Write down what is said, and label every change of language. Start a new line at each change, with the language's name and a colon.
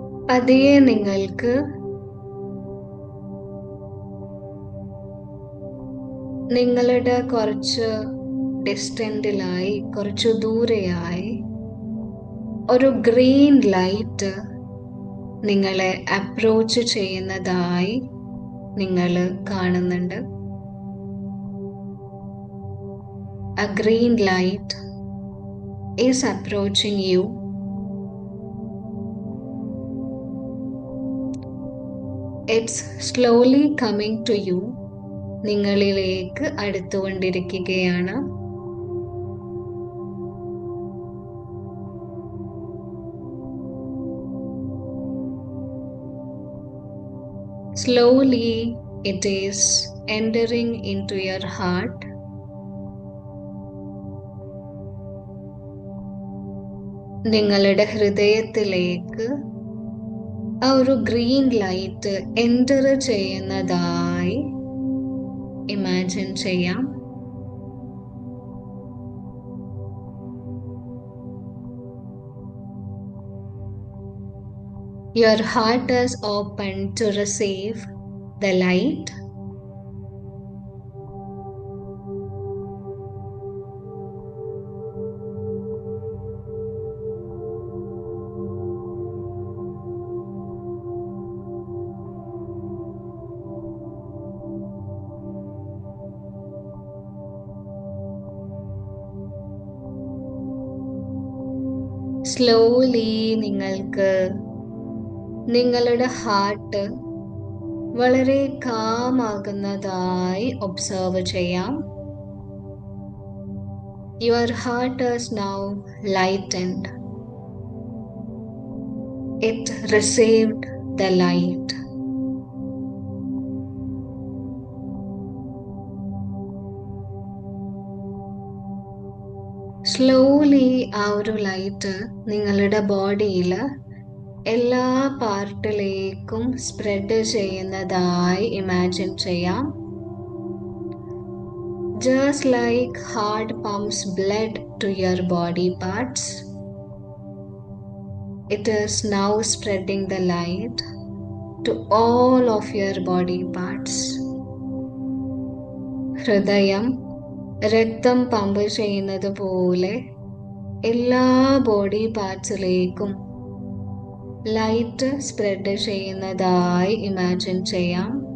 Malayalam: പതിയെ നിങ്ങൾക്ക് നിങ്ങളുടെ കുറച്ച് ഡിസ്റ്റൻറ്റിലായി, കുറച്ചു ദൂരെയായി ഒരു ഗ്രീൻ ലൈറ്റ് നിങ്ങളെ അപ്രോച്ച് ചെയ്യുന്നതായി നിങ്ങൾ കാണുന്നുണ്ട്.
English: A green light is approaching you. It's slowly coming to you.
Malayalam: നിങ്ങളിലേക്ക് അടുത്തുകൊണ്ടിരിക്കുകയാണ്.
English: Slowly it is entering into your heart.
Malayalam: നിങ്ങളുടെ ഹൃദയത്തിലേക്ക് ആ ഒരു ഗ്രീൻ ലൈറ്റ് എൻ്റർ ചെയ്യുന്നതായി ഇമാജിൻ ചെയ്യാം.
English: Your heart is open to receive the light.
Malayalam: Slowly നിങ്ങൾക്ക് നിങ്ങളുടെ heart വളരെ കാമാകുന്നതായി ഒബ്സർവ് ചെയ്യാം.
English: Your heart is now lightened. It received the light.
Malayalam: Slowly ആ ഒരു ലൈറ്റ് നിങ്ങളുടെ ബോഡിയിൽ എല്ലാ പാർട്ടിലേക്കും സ്പ്രെഡ് ചെയ്യുന്നതായി ഇമാജിൻ ചെയ്യാം.
English: Just like heart pumps blood to your body parts, it is now spreading the light to all of your body parts.
Malayalam: ഹൃദയം രക്തം pump ചെയ്യുന്നത് പോലെ എല്ലാ ബോഡി പാർട്സിലേക്കും ലൈറ്റ് സ്പ്രെഡ് ചെയ്യുന്നതായി ഇമാജിൻ ചെയ്യാം.